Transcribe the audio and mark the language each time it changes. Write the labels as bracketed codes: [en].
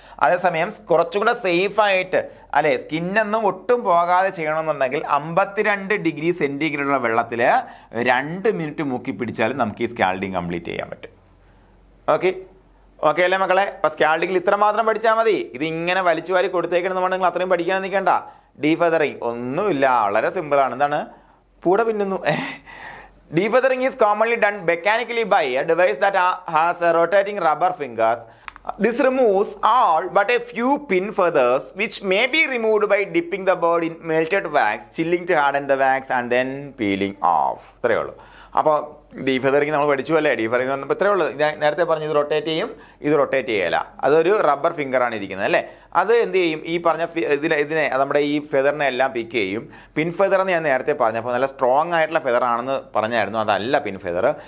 [ml] അതേസമയം കുറച്ചും കൂടെ സേഫായിട്ട്, അല്ലേ, സ്കിന്നൊന്നും ഒട്ടും പോകാതെ ചെയ്യണമെന്നുണ്ടെങ്കിൽ 52 ഡിഗ്രി സെൻറ്റിഗ്രേഡുള്ള വെള്ളത്തിൽ 2 മിനിറ്റ് മുക്കി പിടിച്ചാലും നമുക്ക് ഈ സ്കാൽഡിങ് കംപ്ലീറ്റ് ചെയ്യാൻ പറ്റും. ഓക്കെ അല്ലേ മക്കളെ. അപ്പം സ്കാൽഡിങ്ങിൽ ഇത്ര മാത്രം പഠിച്ചാൽ മതി. ഇത് ഇങ്ങനെ വലിച്ചു വാരി കൊടുത്തേക്കണമെന്നുണ്ടെങ്കിൽ അത്രയും പഠിക്കാൻ നിൽക്കണ്ട. ഡീഫെദറിങ് ഒന്നുമില്ല, വളരെ സിമ്പിളാണ്. എന്താണ്, പൂട പിന്നുന്നു. [en] Defeathering is commonly done mechanically by a device that has a rotating rubber fingers. This removes all but a few pin feathers, which may be removed by dipping the bird in melted wax, chilling to harden the wax and then peeling off. [ml] ഇത്രയേ ഉള്ളൂ. അപ്പോൾ ഡീഫെദറിങ് നമ്മൾ പഠിച്ചു, അല്ലേ. ഡീഫെദറിങ് എന്ന് പറഞ്ഞപ്പോൾ ഇത്രയേ ഉള്ളൂ. ഞാൻ നേരത്തെ പറഞ്ഞു, ഇത് റൊട്ടേറ്റ് ചെയ്യും, ഇത് റൊട്ടേറ്റ് ചെയ്യല. അതൊരു റബ്ബർ ഫിംഗറാണ് ഇരിക്കുന്നത്, അല്ലേ. അത് എന്ത് ചെയ്യും, ഈ പറഞ്ഞ ഇതിനെ നമ്മുടെ ഈ ഫെദറിനെ എല്ലാം പിക്ക് ചെയ്യും. പിൻ ഫെദർ എന്ന് ഞാൻ നേരത്തെ പറഞ്ഞപ്പോൾ നല്ല സ്ട്രോങ് ആയിട്ടുള്ള ഫെദർ ആണെന്ന് പറഞ്ഞായിരുന്നു. അതല്ല പിൻ ഫെദർ.